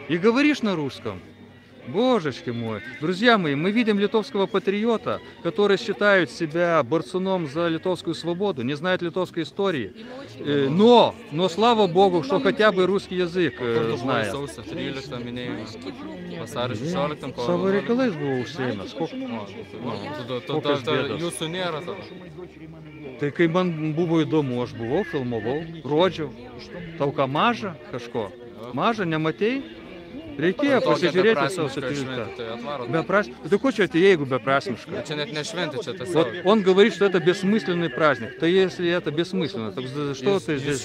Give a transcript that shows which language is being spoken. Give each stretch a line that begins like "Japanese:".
Russian: И говоришь на русском. Божечки мой. Друзья мои, мы видим литовского патриота, который считает себя борцуном за литовскую свободу, не знает литовской истории. Но слава Богу, что хотя бы русский язык знает.
Lithuanian: Sausio 13 minėjimas. Vasario 16 kovo Savo 11. reikalais buvo užsiėmęs. Kokios bėdos? Jūsų nėra tada. Tai kai man buvo įdomu, aš buvau, filmavau, rodžiau. Tau ką maža kažko? Maža, nematei? Reikėjo pasižiūrėti sausio 13. Beprasmiškai. Tai ko čia atėjai, jeigu beprasmiškai? Čia net ne šventė, čia
Russian: Вот
Lithuanian: tiesiog.
Russian: он говорит, что это бессмысленный праздник. То если это бессмысленно, то что ты здесь